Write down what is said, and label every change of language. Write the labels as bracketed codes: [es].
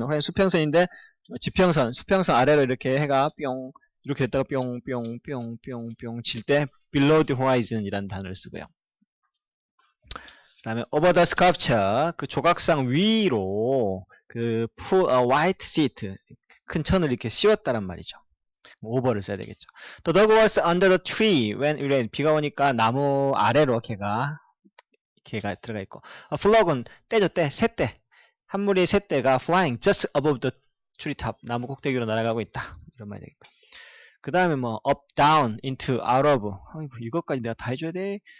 [ko] 호라이즌 수평선인데 지평선, 수평선 아래로 이렇게 해가 뿅 이렇게 했다가 뿅뿅뿅뿅뿅 칠 때 [en] below the horizon [ko] 이라는 단어를 쓰고요. 그 다음에 [en] over the sculpture [ko] 그 조각상 위로 그 [en] put a white seat [ko] 큰 천을 이렇게 씌웠다란 말이죠. over를 써야 되겠죠. [en] The dog was under the tree when it rained. [ko] 비가 오니까 나무 아래로 걔가 들어가 있고 flog은 떼죠. 새떼 한 무리의 새떼가 [en] flying just above the treetop [ko] 나무 꼭대기로 날아가고 있다 이런 말이 되겠고 그 다음에 뭐 [en] up, down, into, out of [ko] 아이고, 이것까지 내가 다 해줘야 돼.